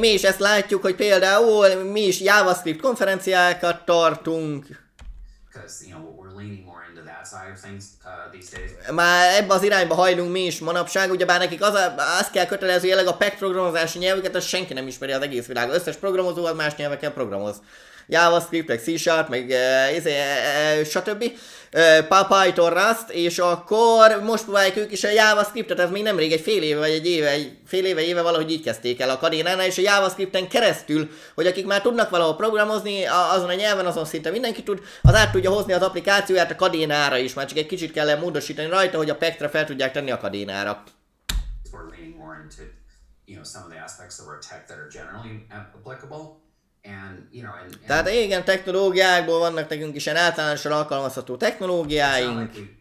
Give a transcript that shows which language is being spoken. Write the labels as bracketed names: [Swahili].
[Hungarian] Mi is ezt látjuk, hogy például mi is JavaScript konferenciákat tartunk. [English] Because we're leaning more into that side of things these days. [Hungarian] Már ebbe az irányba hajlunk mi is manapság, ugyebár nekik azt kell kötelezőjeleg a PEC programozási nyelvüket, azt senki nem ismeri az egész világ. Összes programozó az más nyelveken programoz. JavaScript, meg C-Sharp, meg stb. Python, Rust, és akkor most próbálják ők is a JavaScriptet, ez még nemrég egy fél éve, vagy fél éve valahogy így kezdték el a Kadénánál, és a JavaScripten keresztül, hogy akik már tudnak valahol programozni, azon a nyelven, azon szinte mindenki tud, az át tudja hozni az applikációját a Kadénára is, már csak egy kicsit kell módosítani rajta, hogy a PEC-re fel tudják tenni a Kadénára. [English] We're leaning more into some of the aspects of our tech that are generally applicable. And [Hungarian] Tehát igen, technológiákból vannak nekünk is ilyen általánosan alkalmazható technológiáink.